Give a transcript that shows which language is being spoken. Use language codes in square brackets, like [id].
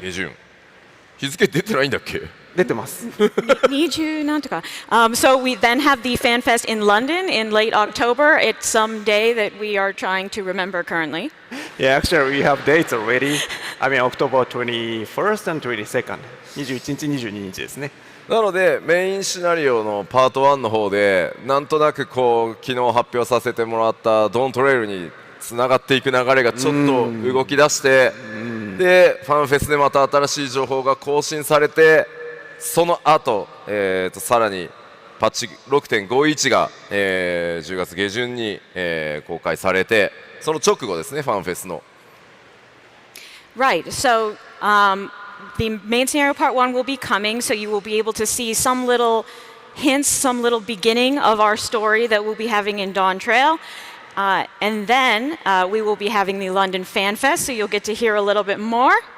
[ja] 下旬日付出てないんだっけ？出てます。 20なんとか。 [en] So we then have the FanFest in London in late October. It's some day that we are trying to remember currently. Yeah, actually we have dates already. I mean October 21st and 22nd. [ja] 21日、22日ですね。なのでメインシナリオのパート1の方でなんとなくこう昨日発表させてもらったドントレイルにつながっていく流れがちょっと動き出してでファンフェスでまた新しい情報が更新されてその後、さらにパッチ 6.51 が、10月下旬に、公開されて、その直後ですね、ファンフェスの。 [en] Right. So the main scenario part 1 will be coming, so you will be able to see some little hints, some little beginning of our story that we'll be having in Dawn Trail. And then we will be having the London Fan Fest, so you'll get to hear a little bit more.